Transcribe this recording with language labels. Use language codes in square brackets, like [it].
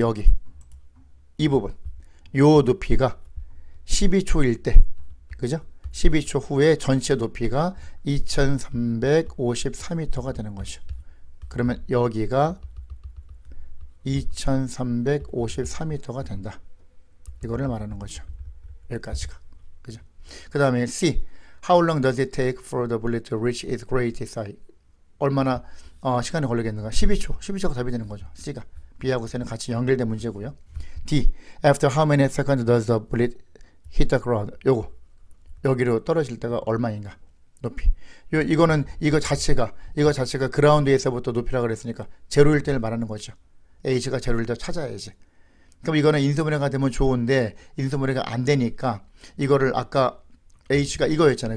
[ko] 여기 이 부분 요 높이가 12초일 때 그죠? 12초 후에 전체 높이가 2354m가 되는 거죠. 그러면 여기가 2354m가 된다. 이거를 말하는 거죠. 여기까지가. 그죠? 그 다음에 C. [en] How long does it take for the bullet to reach its greatest height? [ko] 얼마나 시간이 걸리겠는가? 12초. 12초가 답이 되는 거죠. C가. B하고 C는 같이 연결된 문제고요. D. [en] After how many seconds does the bullet hit the ground? [ko] 요거. 여기로 떨어질 때가 얼마인가? 높이. 이거 자체가 그라운드에서부터 높이라고 그랬으니까 제로일 때를 말하는 거죠. H가 제로일 때 찾아야지. 그럼 이거는 인수분해가 되면 좋은데 인수분해가 안 되니까 이거를 아까 H가 이거였잖아요.